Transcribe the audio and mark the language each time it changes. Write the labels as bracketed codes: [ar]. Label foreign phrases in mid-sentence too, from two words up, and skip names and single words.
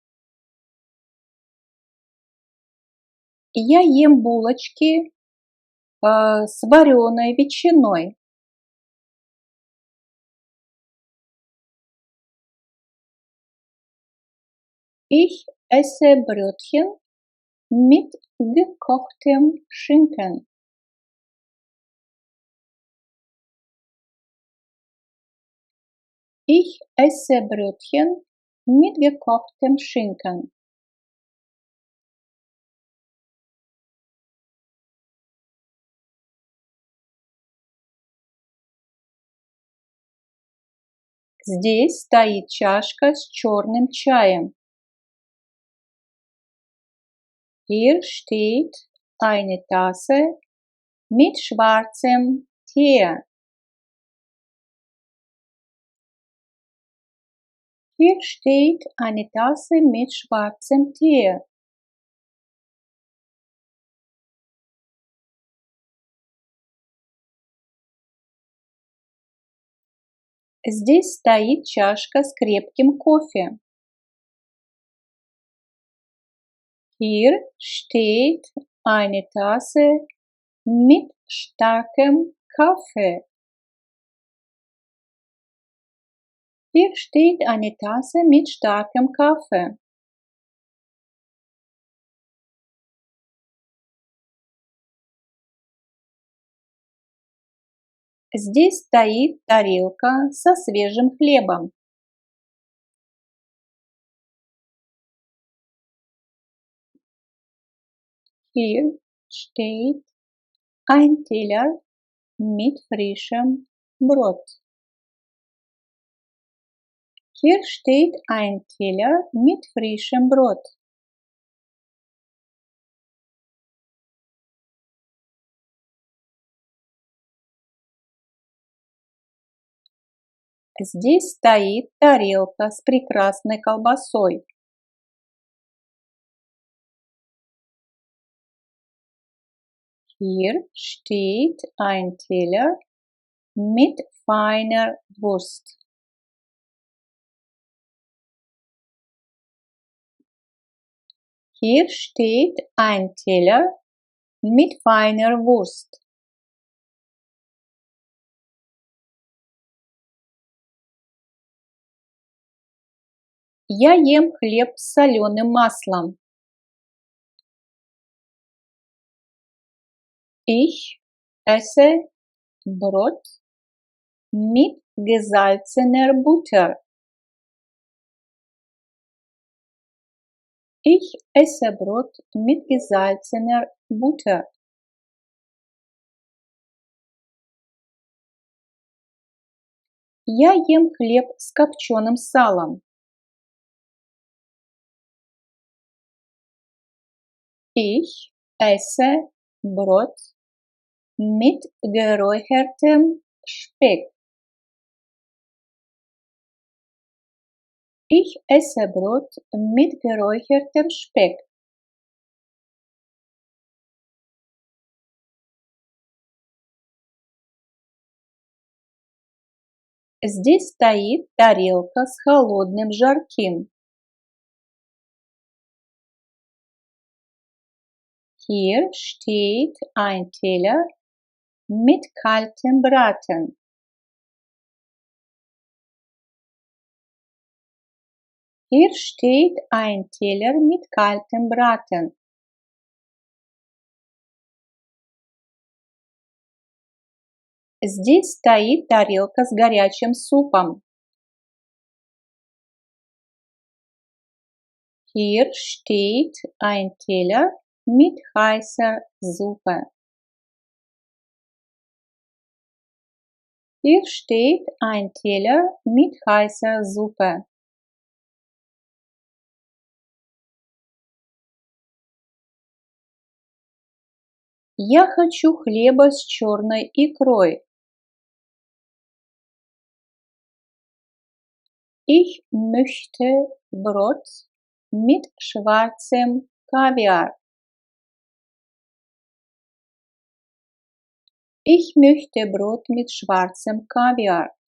[ru] Я ем булочки с вареной ветчиной. [de] Ich esse Brötchen mit gekochtem Schinken. Ich esse Brötchen mit gekochtem Schinken. [ru] Здесь стоит чашка с черным чаем. [de] Hier steht eine Tasse mit schwarzem Tee. Hier steht eine Tasse mit schwarzem Tee. [ru] Здесь стоит чашка с крепким кофе. [de] Hier steht eine Tasse mit starkem Kaffee. Hier steht eine Tasse mit starkem Kaffee. [ru] Здесь стоит тарелка со свежим хлебом. [de] Hier steht ein Teller mit frischem Brot. Hier steht ein Teller mit frischem Brot. [ru] Здесь стоит тарелка с прекрасной колбасой. [de] Hier steht ein Teller mit feiner Wurst. Hier steht ein Teller mit feiner Wurst. [ru] Я ем хлеб с соленым маслом. [de] Ich esse Brot mit gesalzener Butter. Ich esse Brot mit gesalzener Butter. [ru] Я ем хлеб с копченым салом. [de] Ich esse Brot mit geräuchertem Speck. Ich esse Brot mit geräuchertem Speck. [ru] Здесь стоит тарелка с холодным жарким. [de] Hier steht ein Teller mit kaltem Braten. Hier steht ein Teller mit kaltem Braten. [ru] Здесь стоит тарелка с горячим супом. [de] Hier steht ein Teller mit heißer Suppe. Hier steht ein Teller mit heißer Suppe. [ru] Я хочу хлеба с черной икрой. [de] Ich möchte Brot mit schwarzem Kaviar. Ich möchte Brot mit schwarzem Kaviar.